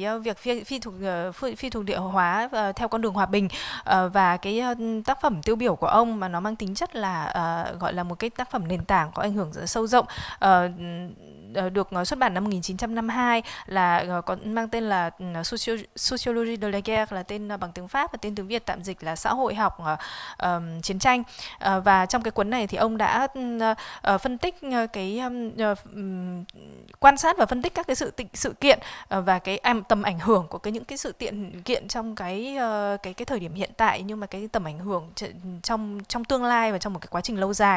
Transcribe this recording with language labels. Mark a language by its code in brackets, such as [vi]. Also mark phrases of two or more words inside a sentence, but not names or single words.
[vi] việc phi thuộc địa hóa theo con đường hòa bình, và cái tác phẩm tiêu biểu của ông mà nó mang tính chất là gọi là một cái tác phẩm nền tảng có ảnh hưởng rất sâu rộng, được xuất bản năm 1952, là có mang tên là Sociologie de la guerre, là tên bằng tiếng Pháp, và tên tiếng Việt tạm dịch là Xã hội học chiến tranh. Và trong cái cuốn này thì ông đã phân tích quan sát và phân tích các cái sự kiện và cái tầm ảnh hưởng của những cái sự kiện trong cái thời điểm hiện tại, nhưng mà cái tầm ảnh hưởng trong tương lai và trong một cái quá trình lâu dài.